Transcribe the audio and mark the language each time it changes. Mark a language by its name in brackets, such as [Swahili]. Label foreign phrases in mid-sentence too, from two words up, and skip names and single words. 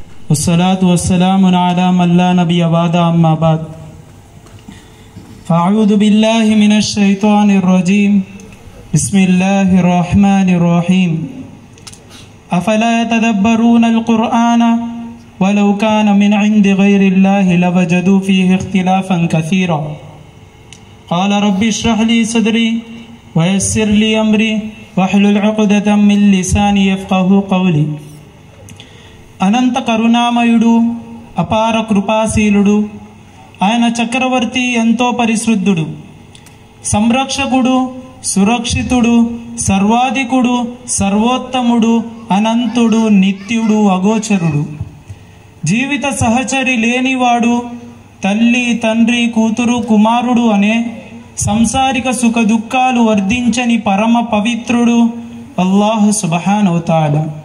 [Arabic] والصلاة والسلام على من لا نبي بعد أما بعد فأعوذ بالله من الشيطان الرجيم بسم الله الرحمن الرحيم أفلا يتدبرون القرآن ولو كان من عند غير الله لوجدوا فيه اختلافا كثيرا قال رب اشرح لي صدري ويسر لي أمري واحلل عقدة من لساني يفقهوا قولي [Telugu] అనంత కరుణామయుడు అపార కృపాశీలుడు ఆయన చక్రవర్తి ఎంతో పరిశుద్ధుడు సంరక్షకుడు సురక్షితుడు సర్వాధికుడు సర్వోత్తముడు అనంతుడు నిత్యుడు అగోచరుడు జీవిత సహచరి లేనివాడు తల్లి తండ్రి కూతురు కుమారుడు అనే సంసారిక సుఖ దుఃఖాలు వర్ధించని పరమ పవిత్రుడు అల్లాహ్ [Arabic] سبحانه وتعالى